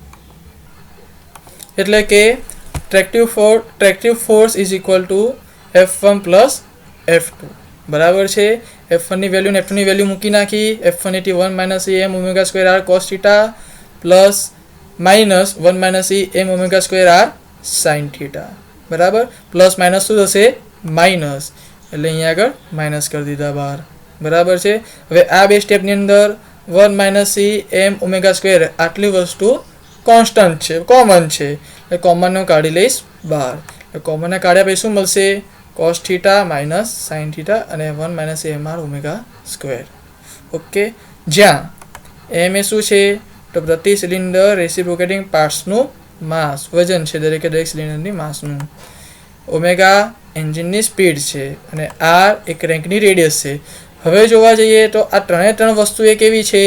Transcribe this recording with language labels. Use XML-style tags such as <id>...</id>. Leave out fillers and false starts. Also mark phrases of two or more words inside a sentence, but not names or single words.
<gu>એટલે કે</gu> <en>tractive force is equal to F1 પ્લસ F2.</en> <gu>બરાબર છે. F1 ની વેલ્યુ અને F2 ની વેલ્યુ મૂકી નાખી.</gu> <en>F1 = 1 - em omega square r cos theta plus minus 1 - em omega square r sin theta.</en> <gu>બરાબર,</gu> <en>plus minus</en> <gu>શું થશે? માઇનસ. એટલે અહીંયા આગળ માઇનસ કરી દીધા બહાર. બરાબર છે. હવે આ બે સ્ટેપની અંદર</gu> <en>1 - em omega square</en> <gu>આટલી વસ્તુ કોન્સ્ટન્ટ છે, કોમન છે, એટલે કોમનનો કાઢી લઈશ બહાર. એટલે કોમનને કાઢ્યા પછી શું મળશે?</gu> <en>cos theta minus sin theta</en> <gu>અને 1 -</gu> <en>mr omega square.</en> <gu>ઓકે, જ્યાં m એ શું છે? તો પ્રતિ સિલિન્ડર રેસિપ્રોકેટિંગ પાર્ટ્સનું માસ, વજન છે દરેક સિલિન્ડરની માસનું. ઓમેગા એન્જિનની સ્પીડ છે અને r એ ક્રેન્કની રેડિયસ છે. હવે જોવા જઈએ તો આ ત્રણ વસ્તુ એ કેવી છે?</gu>